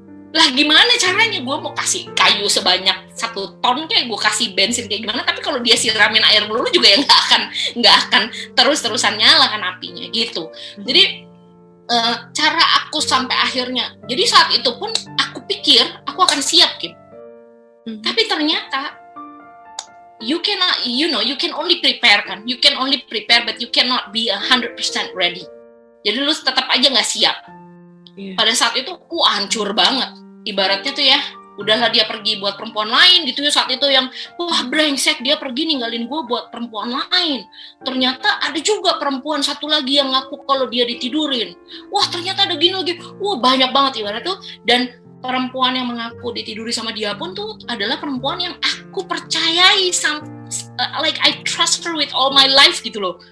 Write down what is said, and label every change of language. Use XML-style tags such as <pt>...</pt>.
<id>Lah gimana caranya gue mau kasih kayu sebanyak 1 ton kayak gue kasih bensin kayak gimana, tapi kalau dia siramin air melulu juga ya nggak akan terus-terusan nyala kan apinya gitu. Jadi cara aku sampai akhirnya, jadi saat itu pun aku pikir aku akan siap, Kim. Tapi ternyata</id> <en>you can only prepare kan, you can only prepare but you cannot be 100% ready.</en> <id>Jadi lu tetap aja nggak siap. Pada saat itu aku hancur banget. Ibaratnya tuh ya, udahlah dia pergi buat perempuan lain gitu ya, saat itu yang wah brengsek dia pergi ninggalin gue buat perempuan lain. Ternyata ada juga perempuan satu lagi yang ngaku kalau dia ditidurin. Wah ternyata ada gini lagi. Wah banyak banget ibarat tuh. Dan perempuan yang mengaku ditiduri sama dia pun tuh adalah perempuan yang aku percayai,</id> <en>like I trust her with all my life</en> <id>gitu loh.</id>